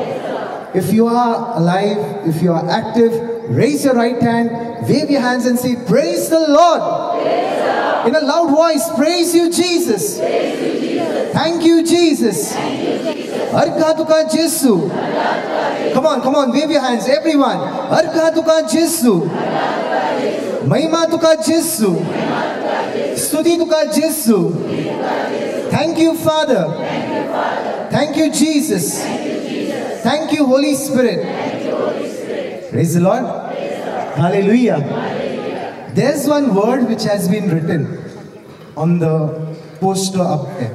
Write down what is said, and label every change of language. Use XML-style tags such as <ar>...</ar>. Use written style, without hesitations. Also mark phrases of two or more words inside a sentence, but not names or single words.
<en>If you are alive, if you are active, raise your right hand, wave your hands and say, praise the Lord. Praise the Lord. In a loud voice, praise you, Jesus. Praise you, Jesus. Thank you, Jesus. Thank you, Jesus.</en> <kok>Arka tuka Jesu.</kok> <en>Come on, wave your hands, everyone.</en> <kok>Arka tuka Jesu. Mahima tuka Jesu. Stuti tuka Jesu.</kok> <en>Thank you, Father. Thank you, Father. Thank you, Jesus. Thank you, Jesus. Thank you, Holy Spirit. Thank you, Holy Spirit. Praise the Lord. Praise the Lord. Hallelujah. Hallelujah. There's one word which has been written on the poster up there.</en>